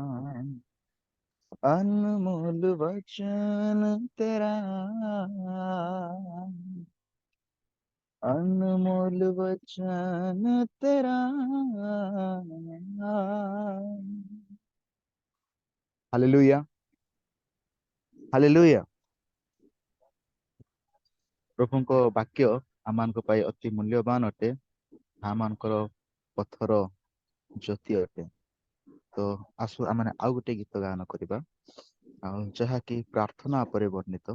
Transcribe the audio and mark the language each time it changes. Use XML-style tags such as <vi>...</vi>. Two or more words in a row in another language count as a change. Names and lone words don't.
<hi>अनमोल वचन तेरा, अनमोल वचन तेरा। हालेलुया, हालेलुया।</hi> <or>प्रभुଙ୍କ ବାକ୍ୟ ଆମମାନଙ୍କ ପାଇଁ ଅତି ମୂଲ୍ୟବାନ ଅଟେ, ଆମମାନଙ୍କର ପଥର ଜ୍ୟୋତି ଅଟେ। ତ ଆସୁ ଆମେ ଆଉ ଗୋଟେ ଗୀତ ଗାନ କରିବା, ଆଉ ଯାହାକି ପ୍ରାର୍ଥନା ଉପରେ ବର୍ଣ୍ଣିତ।</or>